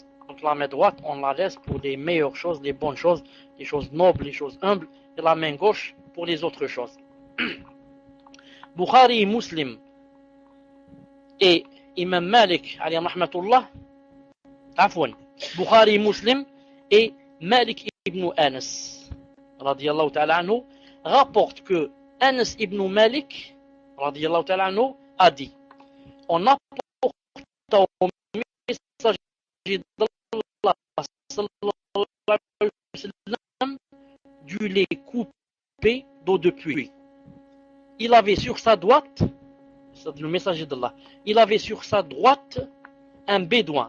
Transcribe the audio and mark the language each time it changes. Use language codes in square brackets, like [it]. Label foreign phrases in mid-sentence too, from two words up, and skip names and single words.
[fr] Donc la main droite, on la laisse pour les meilleures choses, les bonnes choses, les choses nobles, les choses humbles, et la main gauche pour les autres choses. Bukhari et Muslim et Imam Malik, [ar] عليه رحمة الله, [fr] Bukhari et Muslim et Malik ibn Anas, [ar] رضي الله تعالى عنه, [fr] rapporte que Anas ibn Malik, [ar] رضي الله تعالى عنه, [fr] a dit on apporte au messager d'Allah [ar] صلى الله عليه وسلم [fr] du lait coupé d'eau de pluie. Il avait sur sa droite, c'est le messager d'Allah, il avait sur sa droite un bédouin.